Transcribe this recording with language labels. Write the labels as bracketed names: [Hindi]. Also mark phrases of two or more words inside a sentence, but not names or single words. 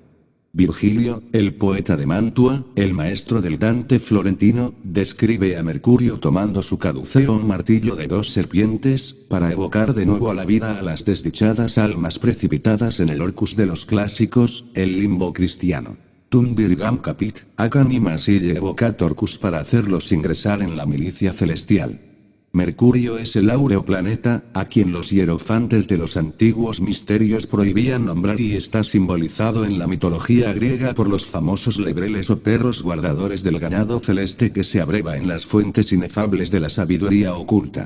[Spanish] Virgilio, el poeta de Mantua, el maestro del Dante florentino, describe a Mercurio tomando su caduceo un martillo de 2 serpientes, para evocar de nuevo a la vida a las desdichadas almas precipitadas en el Orcus de los clásicos, el limbo cristiano. [Latin] Tum virgam capit, ac animas ille evocat Orcus [Spanish] para hacerlos ingresar en la milicia celestial. Mercurio es el áureo planeta, a quien los hierofantes de los antiguos misterios prohibían nombrar y está simbolizado en la mitología griega por los famosos lebreles o perros guardadores del ganado celeste que se abreva en las fuentes inefables de la sabiduría oculta.